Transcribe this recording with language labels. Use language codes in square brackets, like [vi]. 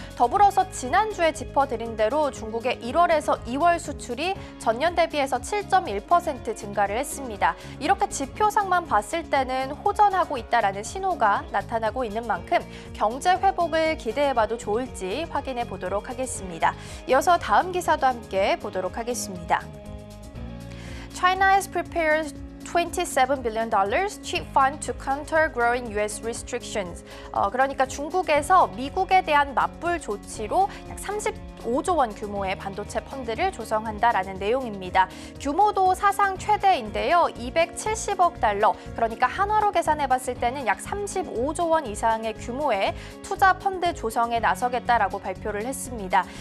[ko] 더불어서 지난주에 짚어드린 대로 중국의 1월에서 2월 수출이 전년 대비해서 7.1% 증가를 했습니다. 이렇게 지표상만 봤을 때는 호전하고 있다라는 신호가 나타나고 있는 만큼 경제 회복을 기대해봐도 좋을지 확인해 보도록 하겠습니다. 이어서 다음 기사도 함께 보도록 하겠습니다. [en] China has prepared $27 billion cheap fund to counter growing U.S. restrictions. [ko] 그러니까 중국에서 미국에 대한 맞불 조치로 약 35조 원 규모의 반도체 펀드를 조성한다라는 내용입니다. 규모도 사상 최대인데요. 270억 달러, 그러니까 한화로 계산해 봤을 때는 약 35조 원 이상의 규모의 투자 펀드 조성에 나서겠다라고 발표를 했습니다.